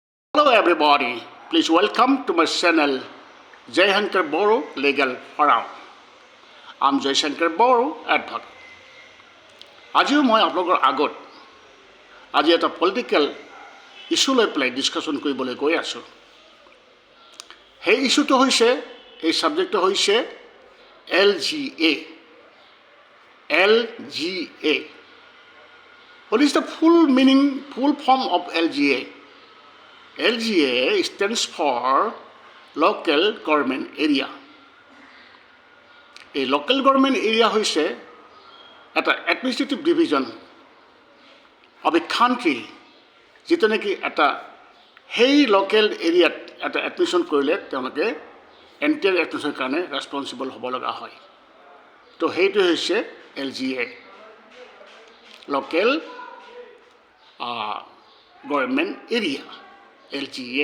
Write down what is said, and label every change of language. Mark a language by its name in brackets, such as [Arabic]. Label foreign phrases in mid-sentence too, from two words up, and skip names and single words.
[English] Hello everybody, please welcome to my channel Jayhankar Boro Legal Forum. I'm Jayhankar Boro advocate. [Assamese] আজিও মই আপোনালোকৰ আগত আজি এটা [English] political issue [Assamese] লৈ পেলাই ডিছকাশ্যন কৰিবলৈ গৈ আছোঁ। সেই ইস্যুটো হৈছে এই সাবজেক্টটো হৈছে LGA. LGA. [English] What is the full meaning, full form of LGA? LGA stands for Local Government Area. A local government area [Assamese] হৈছে এটা [English] administrative division of a country [Assamese] যিটো নেকি এটা সেই [English] local areaত [Assamese] এটা এডমিশ্যন কৰিলে তেওঁলোকে [English] entire admissionৰ [Assamese] কাৰণে ৰেছপনচিবল হ'ব লগা হয়। তো সেইটো হৈছে LGA, [English] local government area, [Assamese] LGA।